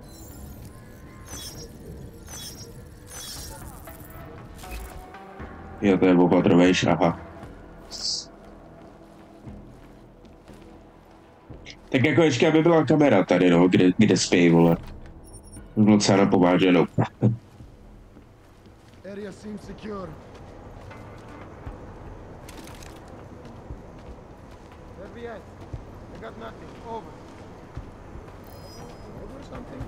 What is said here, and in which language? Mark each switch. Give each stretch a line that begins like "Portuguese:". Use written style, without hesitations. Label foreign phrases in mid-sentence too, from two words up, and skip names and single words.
Czech: Jo, to je opatrovejší, aha. Tak jako ještě, aby byla kamera tady, no, kde spí, vole. Bylo docela napováženou.
English: Area seems secure. FBI, I got nothing. Over. Over something?